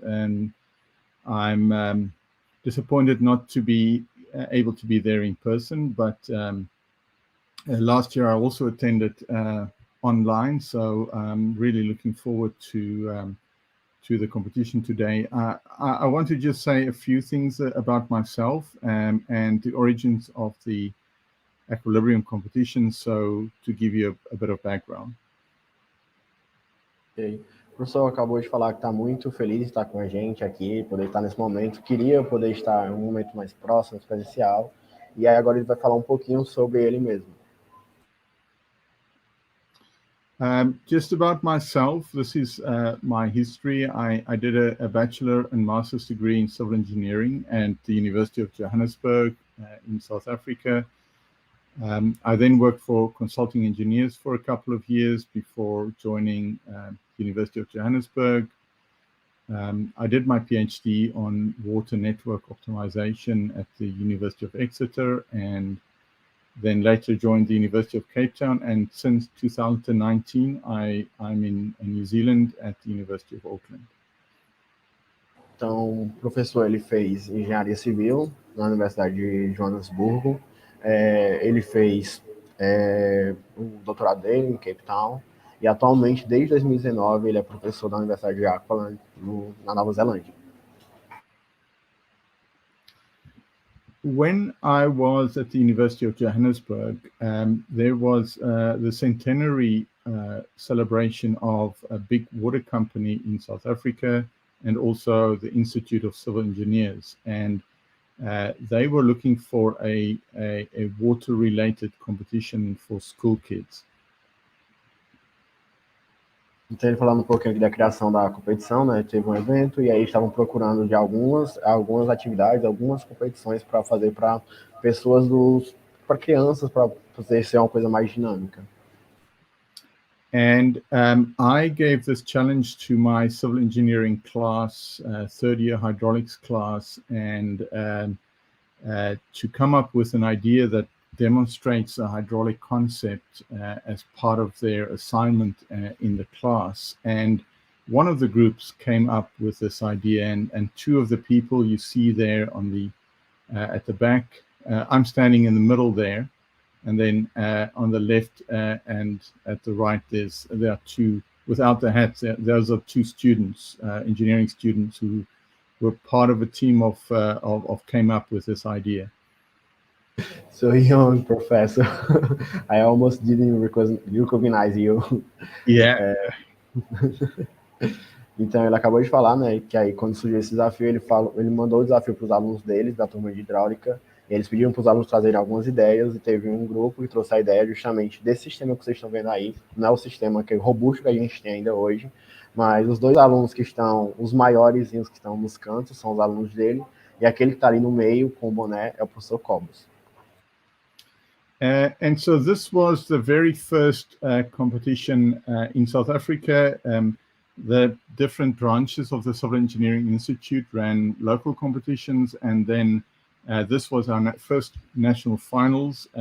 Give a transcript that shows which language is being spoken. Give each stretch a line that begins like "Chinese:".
English: And I'm disappointed not to be able to be there in person, but last year I also attended online, so I'm really looking forward to the competition today. I want to just say a few things about myself and the origins of the Aqualibrium competition, so to give you a bit of background. Okay.
Portuguese: O professor acabou de falar que está muito feliz de estar com a gente aqui, poder estar nesse momento. Queria poder estar em um momento mais próximo, presencial. E aí agora ele vai falar um pouquinho sobre ele mesmo.
English: Just about myself, this is my history. I did a bachelor and master's degree in civil engineering at the University of Johannesburg in South Africa. I then worked for consulting engineers for a couple of years before joining University of Johannesburg. I did my PhD on water network optimization at the University of Exeter, and then later joined the University of Cape Town, and since 2019 I'm in New Zealand at the University of Auckland.
Portuguese: Então, o professor ele fez engenharia civil na Universidade de Joanesburgo. Ele fez o doutorado dele em Cape Town e atualmente, desde 2019, ele é professor da Universidade de Auckland, na Nova Zelândia.
English: When I was at the University of Johannesburg, there was the centenary celebration of a big water company in South Africa, and also the Institute of Civil Engineers. And they were looking for a water-related competition for school kids.
Portuguese: Então, ele falando um pouquinho aqui da criação da competição, né? Teve um evento e aí estavam procurando de algumas atividades, algumas competições para fazer para pessoas para crianças, para fazer ser uma coisa mais dinâmica.
English: And I gave this challenge to my civil engineering class, third year hydraulics class, and to come up with an idea that demonstrates a hydraulic concept as part of their assignment in the class. And one of the groups came up with this idea, and two of the people you see there on the at the back, I'm standing in the middle there, and then on the left and at the right there are two without the hats. Those are two students, engineering students, who were part of a team of came up with this idea. So young, Professor. I almost didn't recognize you. Yeah.
Portuguese: Então, ele acabou de falar, né, que aí quando surgiu esse desafio, ele mandou o desafio para os alunos deles, da turma de hidráulica, e eles pediram para os alunos trazerem algumas ideias, e teve um grupo que trouxe a ideia justamente desse sistema que vocês estão vendo aí. Não é o sistema robusto que a gente tem ainda hoje, mas os dois alunos que estão, os maiores que estão nos cantos, são os alunos dele, e aquele que está ali no meio, com o boné, é o professor Cobos.
English: And so this was the very first competition in South Africa. The different branches of the Civil Engineering Institute ran local competitions, and then this was our first national finals.